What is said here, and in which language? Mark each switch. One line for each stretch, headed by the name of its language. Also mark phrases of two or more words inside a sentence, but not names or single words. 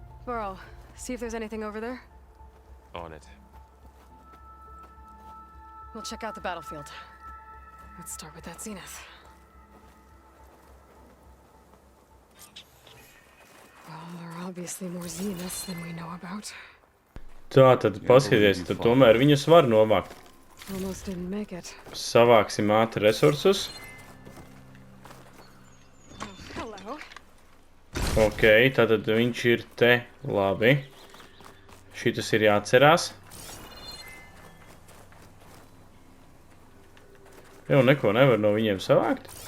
English: Burrow, see if there's anything over there. On it. We'll check out the battlefield. Let's start with that zenith. Well, there are obviously more zeniths than we know about.
Latvian: Tā, tad paskaties, tad tomēr viņus var novākt.
English: Almost didn't make it.
Latvian: Savāksim ātri resursus.
English: Oh, hello.
Latvian: Ok, tātad viņš ir te. Labi. Šitas ir jāatcerās. Jau neko nevar no viņiem savākt.